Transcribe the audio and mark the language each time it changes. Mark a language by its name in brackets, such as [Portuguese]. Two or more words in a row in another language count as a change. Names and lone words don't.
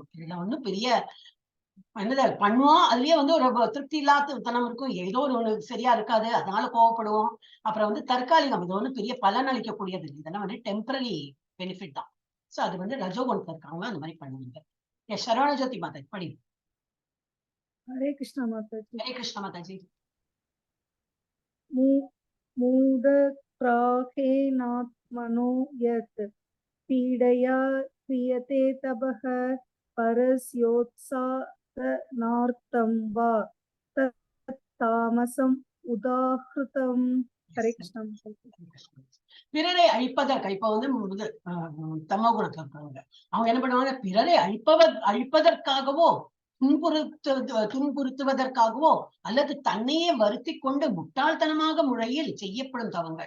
[Tamil] இதுல வந்து பெரிய என்னது பண்ணுவோம், அதுலயே வந்து ஒரு திருப்தி இல்லாத தனம் இருக்கும், ஏதோ ஒண்ணு சரியா இருக்காது, அதனால கோவப்படுவோம். அப்புறம் வந்து தற்காலிகம், இது வந்து பெரிய பலன் அளிக்கக்கூடியது, இதெல்லாம் வந்து [English] temporary benefit [Tamil] தான். சோ அது வந்து ரஜோகுணத்துல இருக்கவங்க அந்த மாதிரி பண்ணுவாங்க. சரவண ஜோதி மாதா படி. [Hindi] हरे कृष्णा माताजी. हरे कृष्णा माताजी. [Sanskrit] मूढग्राहेणात्मनो यत् पीडया क्रियते तपः परस्योत्साहनार्थं वा तत् तामसम् उदाहृतम्. [Hindi] हरे कृष्णा माताजी. [Tamil] பிறரை அழிப்பதற்கு இப்ப வந்து தமோ குணத்துல இருக்கிறவங்க அவங்க என்ன பண்ணுவாங்க, பிறரை அழிப்பதற்காகவோ துன்புறுத்துவதற்காகவோ அல்லது தன்னையே வருத்தி கொண்டு முட்டாள்தனமாக முறையில் செய்யப்படும் தவங்கள்.